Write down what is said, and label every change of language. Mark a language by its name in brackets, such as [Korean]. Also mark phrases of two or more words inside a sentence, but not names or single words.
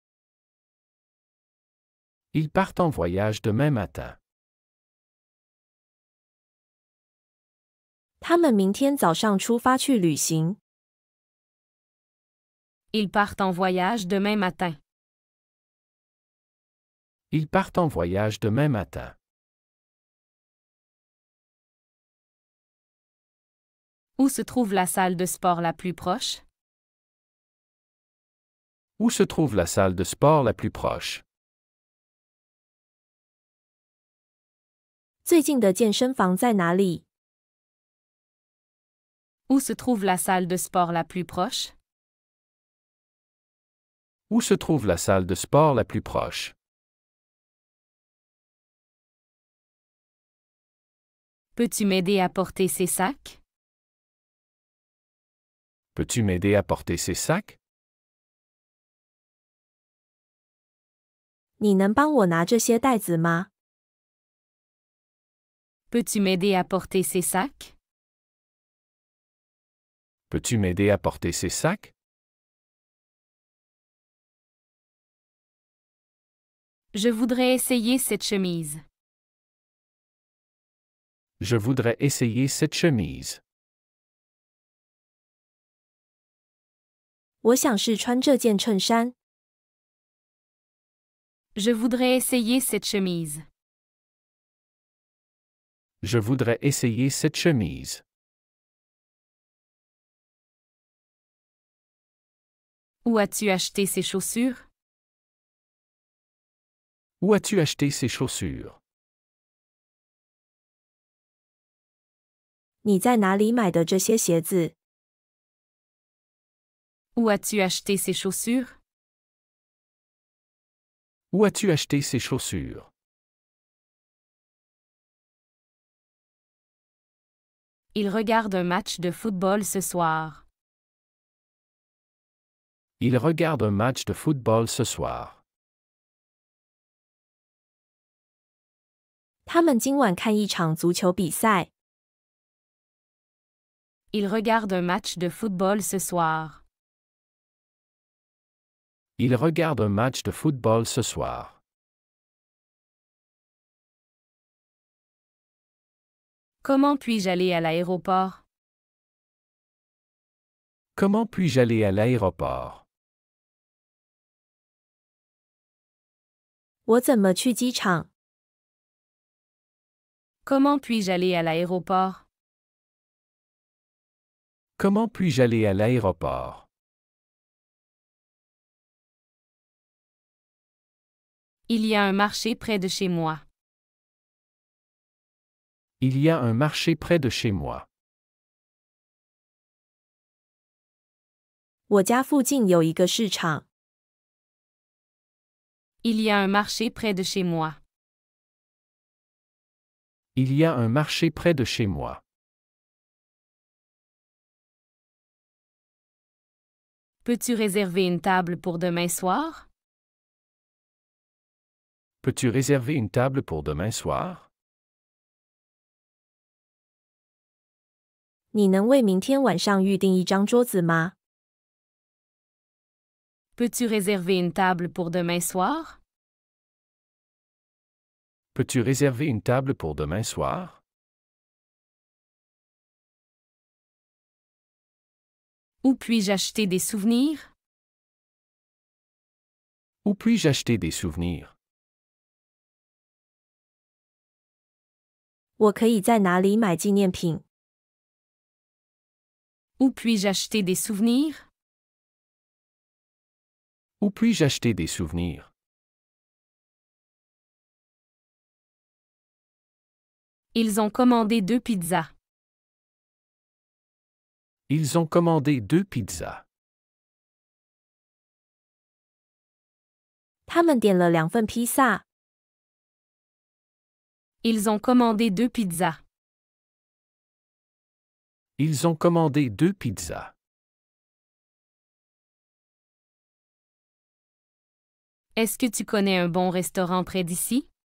[French] Ils partent en voyage demain matin. [Chinese] 他们明天早上出发去旅行。 [French] Ils partent en voyage demain matin. Ils partent en voyage demain matin. Où se trouve la salle de sport la plus proche? Où se trouve la salle de sport la plus proche? [Chinese] 最近的健身房在哪里？ [French] Où se trouve la salle de sport la plus proche? Où se trouve la salle de sport la plus proche? Peux-tu m'aider à porter ces sacs? Peux-tu m'aider à porter ces sacs? [Chinese] 你能帮我拿这些袋子吗？ [French] Peux-tu m'aider à porter ces sacs? Peux-tu m'aider à porter ces sacs? Je voudrais essayer cette chemise. Je voudrais essayer cette chemise. [Chinese] 我想试穿这件衬衫。 [French] Je voudrais essayer cette chemise. Je voudrais essayer cette chemise. Où as-tu acheté ces chaussures? Où as-tu acheté ces chaussures? [Chinese] 你在哪里买的这些鞋子？ [French] Où as-tu acheté ces chaussures? Où as-tu acheté ces chaussures? Il regarde un match de football ce soir. Il regarde un match de football ce soir. [Chinese] 他们今晚看一场足球比赛。 [French] Il regarde un match de football ce soir. Il regarde un match de football ce soir. Comment puis-je aller à l'aéroport? Comment puis-je aller à l'aéroport? [Chinese] 我怎么去机场？ [French] Comment puis-je aller à l'aéroport? Comment puis-je aller à l'aéroport? Il y a un marché près de chez moi. Il y a un marché près de chez moi. [Chinese] 我家附近有一个市场。 [French] Il y a un marché près de chez moi. Il y a un marché près de chez moi. Peux-tu réserver une table pour demain soir? Peux-tu réserver une table pour demain soir? [Chinese] 你能为明天晚上预订一张桌子吗？ [French] Peux-tu réserver une table pour demain soir? Peux-tu réserver une table pour demain soir? Où puis-je acheter des souvenirs? Où puis-je acheter des souvenirs? [Chinese] 我可以在哪里买纪念品？ [French] Où puis-je acheter des souvenirs? Où puis-je acheter des souvenirs? Ils ont commandé 2 pizzas. Ils ont commandé 2 pizzas. [Chinese] 他们点了2份披萨。 [French] Ils ont commandé 2 pizzas. Ils ont commandé 2 pizzas. Est-ce que tu connais un bon restaurant près d'ici?